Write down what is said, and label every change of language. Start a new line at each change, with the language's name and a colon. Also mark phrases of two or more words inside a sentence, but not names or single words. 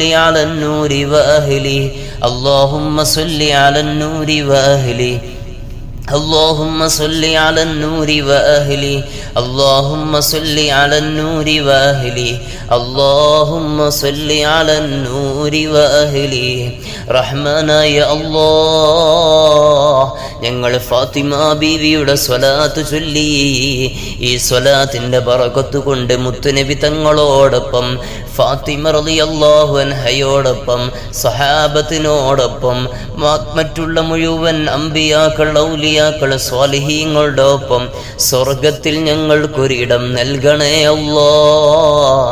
Arabic: على النور وأهله اللهم صل على النور وأهله اللهم صل على النور وأهله اللهم صل على النور وأهله اللهم صل على النور وأهله
Malayalam: റഹ്മാനായ അല്ലാഹ് ഞങ്ങൾ ഫാത്തിമ ബീവിയുടെ സ്വലാത്ത് ചൊല്ലി ഈ സ്വലാത്തിന്റെ ബറകത്ത് കൊണ്ട് മുത്തുനബി തങ്ങളോടൊപ്പം ഫാത്തിമ
Arabic: رضي الله عنها
Malayalam: സഹാബത്തിനോടൊപ്പം മറ്റുള്ള മുഴുവൻ അമ്പിയാക്കൾ ഔലിയാക്കൾ സ്വാലിഹീങ്ങളുടെ ഒപ്പം സ്വർഗത്തിൽ ഞങ്ങൾക്കൊരിടം നൽകണേ അല്ലാഹ്.